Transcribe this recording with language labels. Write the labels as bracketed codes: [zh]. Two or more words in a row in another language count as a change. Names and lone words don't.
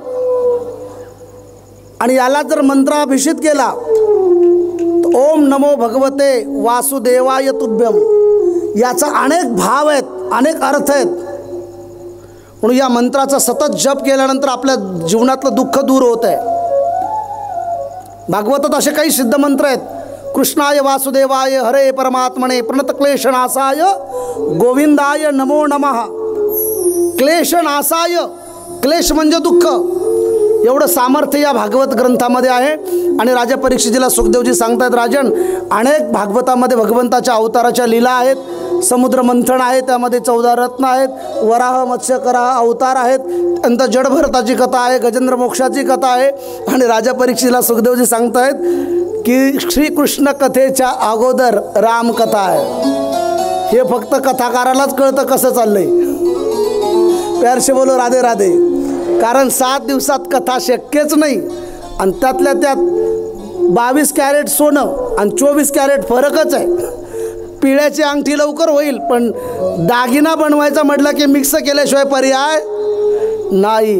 [mr] आणि याला जर मंत्राभिषेक केला तर [sa] ओम नमो भगवते वासुदेवाय तुभ्यम, [mr] याचा अनेक भाव आहेत, अनेक अर्थ आहेत. म्हणून या मंत्राचा सतत जप केल्यानंतर आपल्या जीवनातलं दुःख दूर होत आहे. भागवतात असे काही सिद्ध मंत्र आहेत. [sa] कृष्णाय वासुदेवाय हरे परमात्मने प्रणतक्लेशनाशाय गोविंदाय नमो नमः. [mr] क्लेशनाशाय, क्लेश म्हणजे दुःख, एवढं सामर्थ्य या भागवत ग्रंथामध्ये आहे. आणि राजा परीक्षितीला सुखदेवजी सांगतात, राजन अनेक भागवतामध्ये भगवंताच्या अवताराच्या लीला आहेत. समुद्र मंथन आहे, त्यामध्ये 14 रत्न आहेत. वराह मत्स्यकराह अवतार आहेत. त्यानंतर जडभरताची कथा आहे, गजेंद्र मोक्षाची कथा आहे. आणि राजा परीक्षितीला सुखदेवजी सांगतायत की श्रीकृष्ण कथेच्या अगोदर रामकथा आहे. हे फक्त कथाकारालाच कळतं कसं चाललंय. [hi] प्यार से बोलो राधे राधे. [mr] कारण 7 दिवसात कथा शक्यच नाही. आणि त्यातल्या त्यात 22 कॅरेट सोनं आणि 24 कॅरेट फरकच आहे. पिळ्याची अंगठी लवकर होईल, पण दागिना बनवायचा म्हटलं की मिक्स केल्याशिवाय पर्याय नाही.